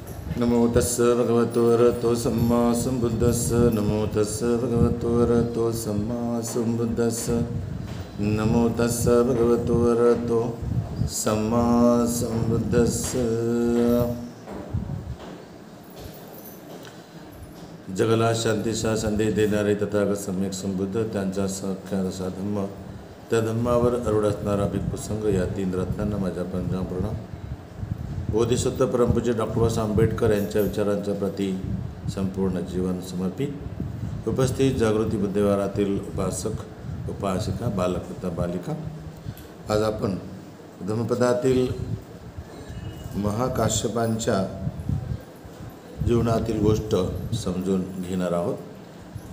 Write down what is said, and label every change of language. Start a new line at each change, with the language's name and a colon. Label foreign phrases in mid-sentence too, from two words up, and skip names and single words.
Pali: नमो तस्स भगवतो अरहतो सम्मा सम्बुद्धस्स। नमो तस्स भगवतो अरहतो सम्मा सम्बुद्धस्स। नमो तस्स भगवतो अरहतो सम्मा सम्बुद्धस्स।
Marathi: जगाला शांतीचा संदेश देणारे तथागत सम्यक संबुद्ध, त्यांचा साक्षात असा धम्म, त्या धम्मावर आरूढ असणारा भिक्खू संघ, या तीन रत्नांना माझ्या पंजाब प्रणाम। बोधिसत्व परमपूज्य डॉक्टर बाबासाहेब आंबेडकर यांच्या विचारांच्या प्रती संपूर्ण जीवन समर्पित उपस्थित जागृती बुद्धविहारातील उपासक उपासिका, बालक तथा बालिका, आज आपण धम्मपदातील महाकाश्यपांच्या जीवनातील गोष्ट समजून घेणार आहोत।